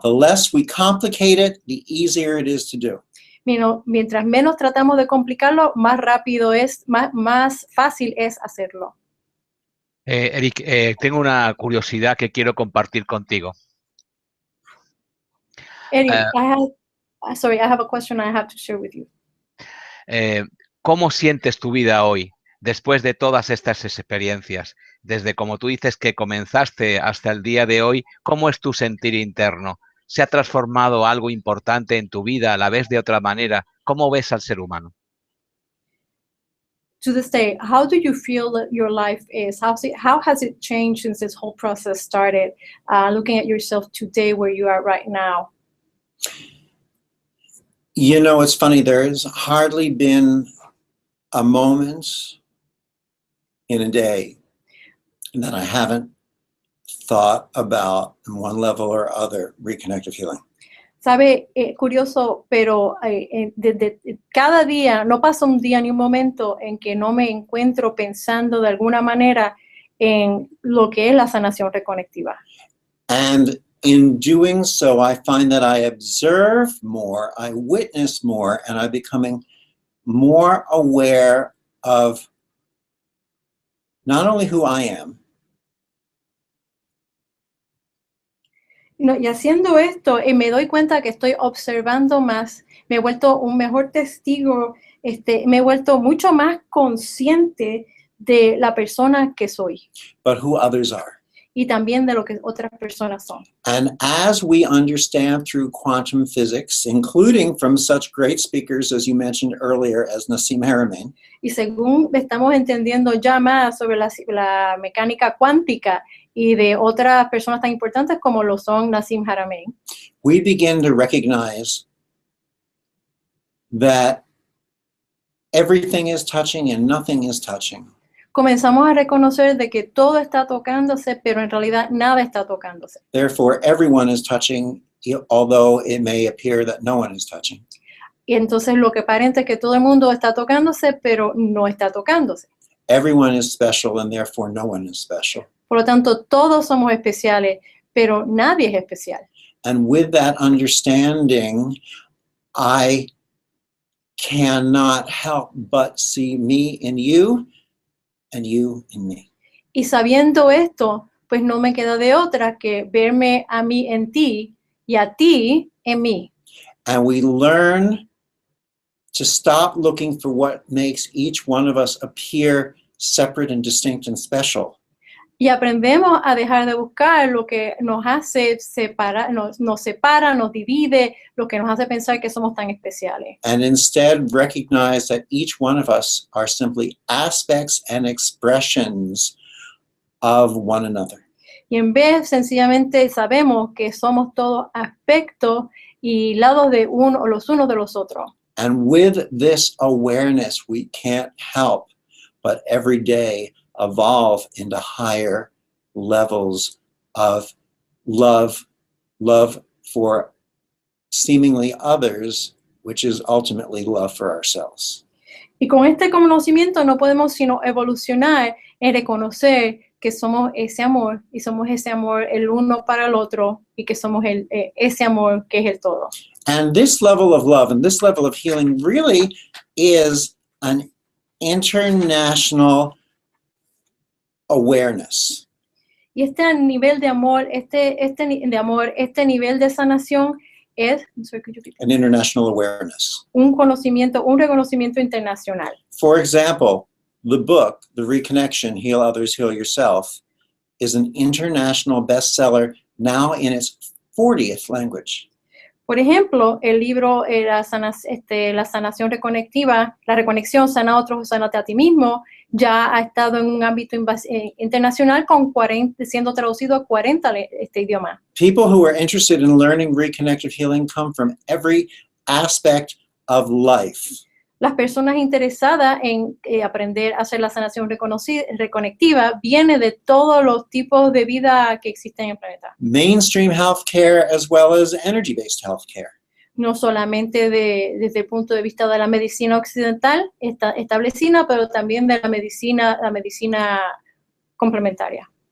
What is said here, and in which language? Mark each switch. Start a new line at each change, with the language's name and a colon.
English: The less we complicate it, the easier it is to do.
Spanish: Mientras menos tratamos de complicarlo, más rápido es, más fácil es hacerlo. Eric, tengo una curiosidad que quiero compartir contigo.
English: Eric, I have a question I have to share with you.
Spanish: ¿Cómo sientes tu vida hoy? Después de todas estas experiencias, desde como tú dices que comenzaste hasta el día de hoy, ¿cómo es tu sentir interno? ¿Se ha transformado algo importante en tu vida? ¿La ves de otra manera? ¿Cómo ves al ser humano?
English: To this day, how do you feel that your life is? How has it changed since this whole process started? Looking at yourself today, where you are right now. You know, it's funny, there's hardly been a moment in a day that I haven't thought about, in one level or other, reconnective healing.
Spanish: Sabe, curioso, pero desde cada día, no pasa un día ni un momento en que no me encuentro pensando de alguna manera en lo que es la sanación reconectiva.
English: And in doing so, I find that I observe more, I witness more, and I'm becoming more aware of not only who I am.
Spanish: No, y haciendo esto, me doy cuenta que estoy observando más, me he vuelto un mejor testigo, me he vuelto mucho más consciente de la persona que soy.
English: But who others are.
Spanish: Y también de lo que otras personas son.
English: And as we understand through quantum physics, including from such great speakers as you mentioned earlier as Nassim Haramein,
Spanish: y según estamos entendiendo ya más sobre la mecánica cuántica y de otras personas tan importantes como lo son Nassim Haramein,
English: we begin to recognize that everything is touching and nothing is touching.
Spanish: Comenzamos a reconocer de que todo está tocándose, pero en realidad nada está tocándose.
English: Therefore, everyone is touching, although it may appear that no one is touching.
Spanish: Y entonces lo que aparenta es que todo el mundo está tocándose, pero no está tocándose.
English: Everyone is special and therefore no one is special.
Spanish: Por lo tanto, todos somos especiales, pero nadie es especial.
English: And with that understanding, I cannot help but see me in you and you in me.
Spanish: Y sabiendo esto, pues no me queda de otra que verme a mí en ti y a ti en mí.
English: And we learn to stop looking for what makes each one of us appear separate and distinct and special.
Spanish: Y aprendemos a dejar de buscar lo que nos hace separar, nos separa, nos divide, lo que nos hace pensar que somos tan especiales.
English: And instead recognize that each one of us are simply aspects and expressions of one another.
Spanish: Y en vez, sencillamente sabemos que somos todos aspectos y lados de los unos de los otros.
English: And with this awareness, we can't help but every day evolve into higher levels of love for seemingly others, which is ultimately love for ourselves.
Spanish: Y con este conocimiento no podemos sino evolucionar en reconocer que somos ese amor y somos ese amor el uno para el otro y que somos ese amor que es el todo.
English: And this level of love and this level of healing really is an international awareness.
Spanish: Y este nivel de amor, este nivel de sanación es
English: An international awareness.
Spanish: un reconocimiento internacional.
English: For example, the book, The Reconnection, Heal Others, Heal Yourself, is an international bestseller now in its 40th language.
Spanish: Por ejemplo, el libro la Sanación Reconectiva, la reconexión, sana a otros, sánate a ti mismo, ya ha estado en un ámbito internacional siendo traducido a 40 idiomas.
English: People who are interested in learning reconnective healing come from every aspect of life.
Spanish: Las personas interesadas en aprender a hacer la sanación reconectiva vienen de todos los tipos de vida que existen en el planeta.
English: Mainstream healthcare as well as energy-based healthcare.
Spanish: No solamente desde el punto de vista de la medicina occidental establecida, pero también de la medicina complementaria.